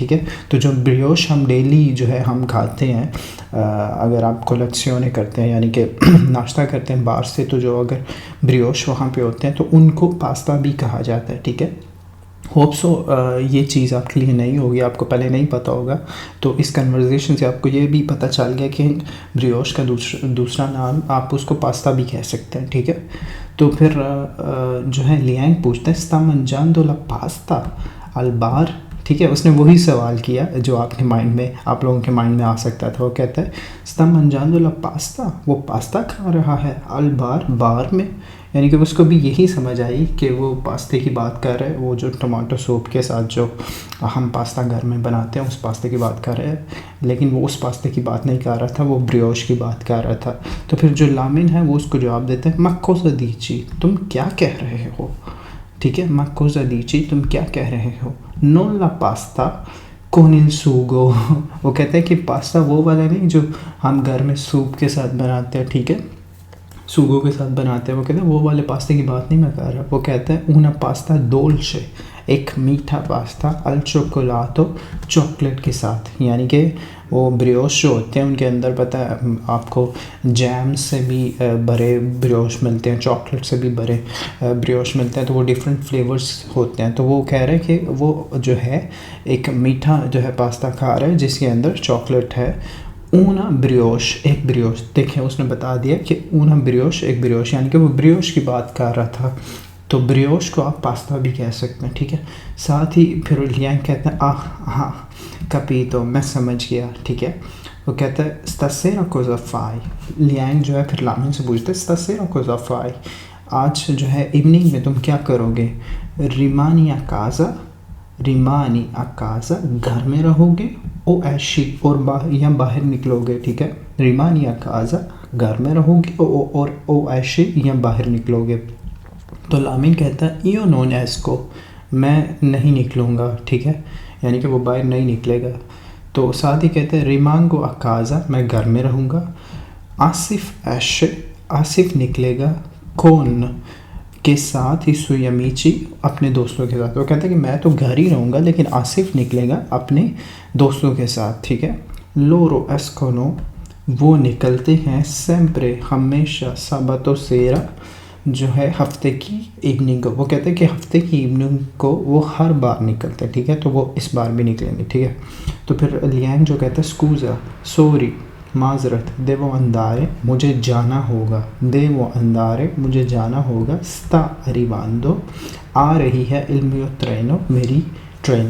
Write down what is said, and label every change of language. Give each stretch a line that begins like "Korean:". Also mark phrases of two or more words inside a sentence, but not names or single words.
Hindi: ठीक है, तो जो ब्रियोश हम डेली जो है हम खाते हैं, अगर आप कोलेक्सियोने करते हैं यानी कि नाश्ता करते हैं बाहर से, तो जो अगर ब्रियोश वहाँ पे होते हैं तो उनको पास्ता भी कहा जाता है। ठीक है, होप सो ये चीज़ आपके लिए नहीं होगी, आपको पहले नहीं पता होगा, तो इस कन्वर्सेशन से आपको ये भी पता चल गया कि ब्रियोश का दूसरा नाम आप उसको पास्ता भी कह सकते हैं। ठीक है, तो फिर जो है लियांग पूछता है
Italian: sta mangiando la pasta al bar।
Hindi: ठीक है, उसने वही सवाल किया जो आपके माइंड में, आप लोगों के माइंड में आ सकता था। वो कहता है
Italian: sta mangiando la pasta,
Hindi: वो पास्ता खा रहा है,
Italian: al bar
Hindi: बार में, यानी कि उसको भी यही समझ आई कि वो पास्ते की बात कर रहे हैं, वो जो टमाटो सूप के साथ जो हम पास्ता घर में बनाते हैं उस पास्ते की बात कर रहे हैं, लेकिन वो उस पास्ते की बात नहीं कर रहा था, वो ब्रियोश की बात कर रहा था। तो फिर जो लामिन है वो उसको जवाब देता है
Italian: ma cosa dici,
Hindi: तुम क्या कह रहे हो। ठीक है,
Italian: मा cosa dici,
Hindi: तुम क्या कह रहे हो,
Italian: non la pasta con il sugo,
Hindi: वो कहते हैं कि पास्ता वो वाला नहीं जो हम घर में सूप के साथ बनाते हैं। ठीक है, सूगो के साथ बनाते हैं, वो कहते हैं वो वाले पास्ते की बात नहीं मैं कर रहा। वो कहते हैं
Italian: una pasta dolce,
Hindi: एक मीठा पास्ता,
Italian: al cioccolato
Hindi: चॉकलेट के साथ, यानी कि वो ब्रियोश जो होते हैं उनके अंदर पता है आपको जैम से भी भरे ब्रियोश मिलते हैं, चॉकलेट से भी भरे ब्रियोश मिलते हैं, तो वो डिफरेंट फ्लेवर्स होते हैं। तो वो कह रहे हैं कि वो जो है एक मीठा जो है पास्ता खा रहा है जिसके अंदर चॉकलेट है,
Italian: una brioche,
Hindi: एक ब्रियोश। देखें उसने बता दिया कि
Italian: una brioche
Hindi: एक ब्रियोश, यानी कि वो ब्रियोश की बात कर रहा था। तो ब्रियोश को आप पास्ता भी कह सकते हैं, ठीक है। साथ ही फिर लियांग कहते हैं हाँ capito, मैं समझ गया, ठीक है। वो कहता है
Italian: stasera cosa fai।
Hindi: लियांग जो है फिर लामिन से पूछते हैं
Italian: stasera cosa fai,
Hindi: आज जो है इवनिंग में तुम क्या करोगे।
Italian: rimani a casa,
Hindi: घर में रहोगे।
Italian: o esci,
Hindi: और या बाहर निकलोगे, ठीक है।
Italian: rimani a casa,
Hindi: घर में रहोगे, और
Italian: o esci,
Hindi: या बाहर निकलोगे। तो लामिन कहता है
Italian: io non esco,
Hindi: मैं नहीं निकलूँगा, ठीक है, यानी कि वो बाहर नहीं निकलेगा। तो साथ ही कहते हैं
Italian: rimango a casa,
Hindi: मैं घर में रहूँगा। आसिफ esce, आसिफ निकलेगा कौन के साथ ही
Italian: sui amici,
Hindi: अपने दोस्तों के साथ। वो कहता है कि मैं तो घर ही रहूँगा लेकिन आसिफ निकलेगा अपने दोस्तों के साथ, ठीक है।
Italian: loro escono,
Hindi: वो निकलते हैं sempre, हमेशा,
Italian: sabato sera,
Hindi: जो है हफ्ते की इवनिंग को। वो कहते हैं कि हफ्ते की इवनिंग को वो हर बार निकलते हैं, ठीक है। तो वो इस बार भी निकलेंगे, ठीक है। तो फिर लियांग जो कहता है स्कूज़ा, सॉरी, माजरत,
Italian: devo andare,
Hindi: मुझे जाना होगा।
Italian: devo andare,
Hindi: मुझे जाना होगा।
Italian: sta arrivando,
Hindi: आ रही है
Italian: il mio treno,
Hindi: मेरी ट्रेन।